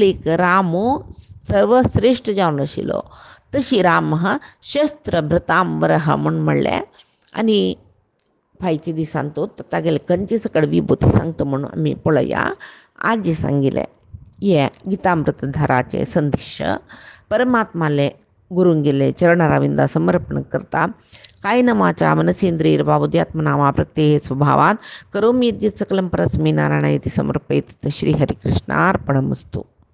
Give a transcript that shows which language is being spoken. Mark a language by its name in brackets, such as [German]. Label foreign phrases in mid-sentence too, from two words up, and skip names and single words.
[Konkani] एक रामो सर्वश्रेष्ठ जावन आशिल्लो तशी राम [Sanskrit] शस्त्र भृतांबरह [Konkani] म्हूण म्हणलें आनी फायच्या दिसान तो तागेले खंयचे सकड विभूती सांगता म्हणून आमी पळया आज जे सांगिल्ले हे गीतामृत धाराचे संदेश परमात्माले गुरुंगिले चरणारविंदा समर्पण करता [Sanskrit] कायेन वाचा मनसेंद्रियैर्वा बुद्ध्यात्मना प्रत्यये स्वभावात् करोमि यद्यत् सकलं परस्मै नारायणाय इति समर्पयेत्. श्रीहरिकृष्णार्पणमस्तु.